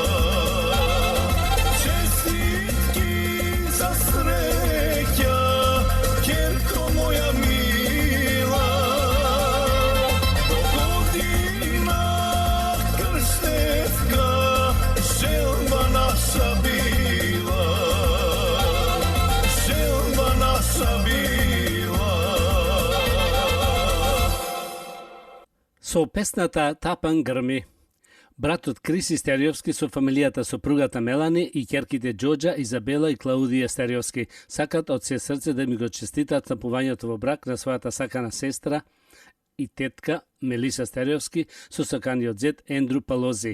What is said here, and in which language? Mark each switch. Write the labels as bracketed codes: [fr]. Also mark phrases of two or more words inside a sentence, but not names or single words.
[mk] Čestitki za sreća, kjerko moja mila, do godina krštevka, želba naša bila, želba naša bila. Со песната Тапан грми. Братот Криси Стериовски со фамилијата сопругата Мелани и ќерките Џоџа, Изабела и Клаудија Стериовски сакат од се срце да ми го честитат стапувањето во брак на својата сакана сестра и тетка Мелиса Стериовски со саканиот зет Ендру Палози.